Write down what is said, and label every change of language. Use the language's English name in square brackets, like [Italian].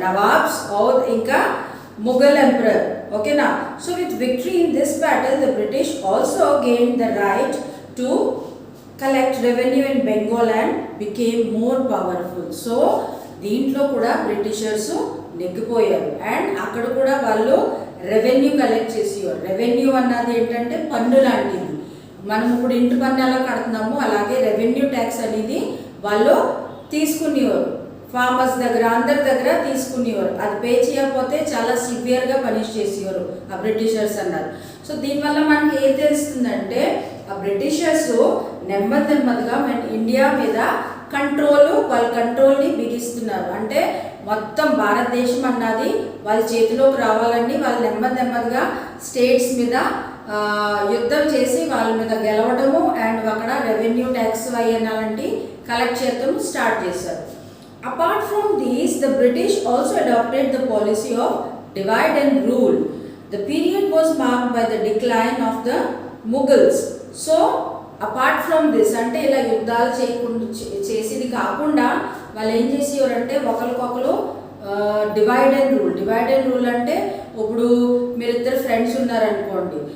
[Telugu] Nawabs, Ode ఇంకా Mughal emperor. [English] Okay now, so with victory in this battle, the British also gained the right to collect revenue in Bengal and became more powerful. [Telugu] So దీంట్లో కూడా Britishers నెగ్గిపోయారు and అక్కడ కూడా వాళ్ళు revenue collect చేసేవారు. Revenue అన్నది ఏంటంటే పన్ను లాంటిది. మనం ఇప్పుడు ఇంటి పన్ను ఎలా కడుతున్నామో అలాగే రెవెన్యూ ట్యాక్స్ అనేది వాళ్ళు తీసుకునేవారు. ఫార్మర్స్ దగ్గర, అందరి దగ్గర తీసుకునేవారు. అది పే చేయకపోతే చాలా సివియర్గా పనిష్ చేసేవారు ఆ బ్రిటిషర్స్ అన్నారు. సో దీనివల్ల మనకి ఏం తెలుస్తుందంటే ఆ బ్రిటిషర్స్ నెమ్మదిగా మన ఇండియా మీద వాళ్ళ కంట్రోల్ని బిగిస్తున్నారు. అంటే మొత్తం భారతదేశం అన్నది వాళ్ళ చేతిలోకి రావాలని వాళ్ళు నెమ్మదిగా స్టేట్స్ మీద యుద్ధం చేసి వాళ్ళ మీద గెలవడము అండ్ అక్కడ రెవెన్యూ ట్యాక్స్ అలాంటి కలెక్ట్ చేయడం స్టార్ట్ చేశారు. [English] Apart from these, the British also adopted the policy of divide and rule. The period was marked by the decline of the Mughals. So, apart from this, [Telugu] అంటే ఇలా యుద్ధాలు చేసేది కాకుండా వాళ్ళు ఏం చేసేవారంటే ఒకరికొకరు డివైడ్ అండ్ రూల్ అంటే ఇప్పుడు మీరిద్దరు ఫ్రెండ్స్ ఉన్నారనుకోండి.